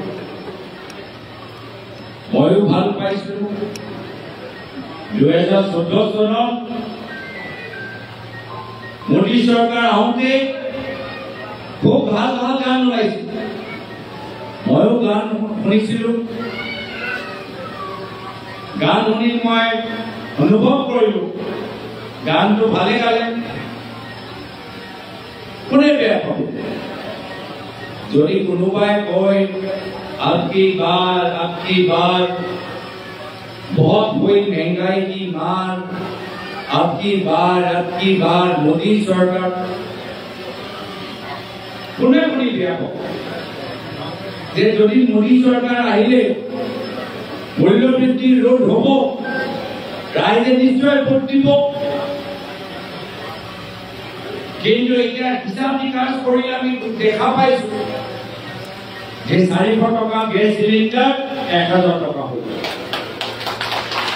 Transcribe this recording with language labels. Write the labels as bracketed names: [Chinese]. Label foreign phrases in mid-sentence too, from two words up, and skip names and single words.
[Assamese] ময়ো ভাল পাইছিলোঁ 2014 চনত মোদী চৰকাৰ আহোঁতে খুব ভাল ভাল গান ওলাইছিল, ময়ো গান শুনিছিলোঁ। গান শুনি মই অনুভৱ কৰিলোঁ গানটো ভালে গালে, কোনে বেয়া পাব? যদি কোনোবাই কয় [Hindi] आपकी बार बहुत हुई महंगाई की मार, आपकी बार मोदी सरकार, [Assamese] কোনে কোনে বেয়া পাব? যে যদি মোদী চৰকাৰ আহিলে মূল্যবৃদ্ধি ৰোধ হ'ব, ৰাইজে নিশ্চয় ভোট দিব। কিন্তু এতিয়া হিচাপ নিকাচ কৰি আমি দেখা পাইছো যে 400 টকা গ্যাস সিলিন্ডার 1000 টাকা হল।